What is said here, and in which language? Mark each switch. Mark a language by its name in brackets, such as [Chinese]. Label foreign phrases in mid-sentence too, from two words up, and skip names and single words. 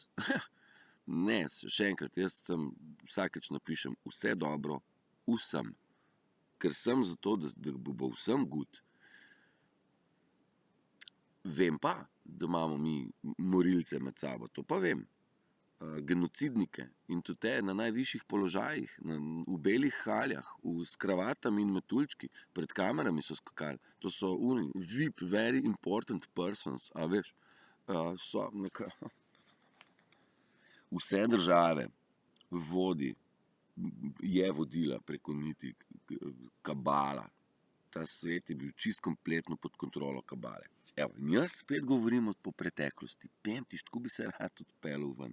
[Slovenian] Ne, še enkrat, jaz vsakeč napišem vse dobro vsem, ker sem zato, da bo vsem good. Vem pa, da imamo mi morilce med sabo, to pa vem. Genocidnike in tudi te na najvišjih položajih, v belih haljah, s kravatami in metuljčki, pred kamerami so skakali. To so VIP, [English] very important persons, [Slovenian] a veš, so nekaj. Vse države je vodila preko niti kabala. Ta svet je bil čist kompletno pod kontrolo kabale. Evo, in jaz spet govorim po preteklosti. Pemtiš, tako bi se rad odpeljal ven.